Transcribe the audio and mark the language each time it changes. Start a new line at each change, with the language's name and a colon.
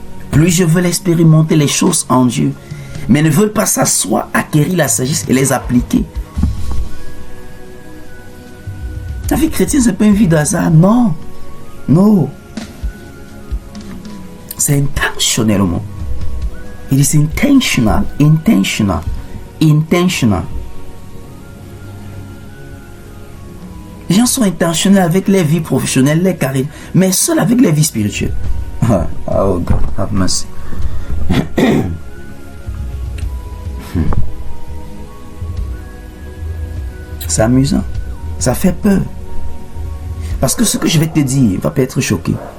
French: Plus je veux expérimenter les choses en Dieu, mais ne veulent pas s'asseoir, acquérir la sagesse et les appliquer. La vie chrétienne, ce n'est pas une vie d'hasard, non. Non. C'est intentionnellement.
English: It is intentional, intentional, intentional.
French: Les gens sont intentionnels avec les vies professionnelles, les carrières, mais seuls avec les vies spirituelles.
English: Oh God, have mercy.
French: C'est amusant. Ça fait peur. Parce que ce que je vais te dire va pas être choqué.